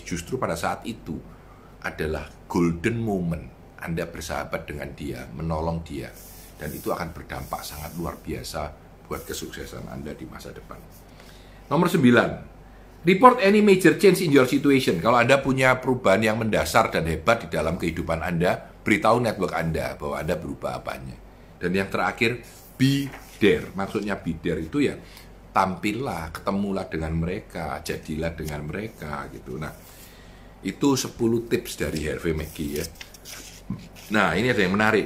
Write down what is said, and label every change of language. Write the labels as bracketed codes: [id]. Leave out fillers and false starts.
[id] Justru pada saat itu adalah golden moment Anda bersahabat dengan dia, menolong dia, dan itu akan berdampak sangat luar biasa buat kesuksesan Anda di masa depan. Nomor 9, [en] report any major change in your situation. [id] Kalau Anda punya perubahan yang mendasar dan hebat di dalam kehidupan Anda, beritahu network Anda bahwa Anda berubah apanya. Dan yang terakhir, be there. Maksudnya be there itu ya tampillah, ketemulah dengan mereka, jadilah dengan mereka gitu. Nah, itu 10 tips dari Harvey McGee ya. Nah, ini ada yang menarik.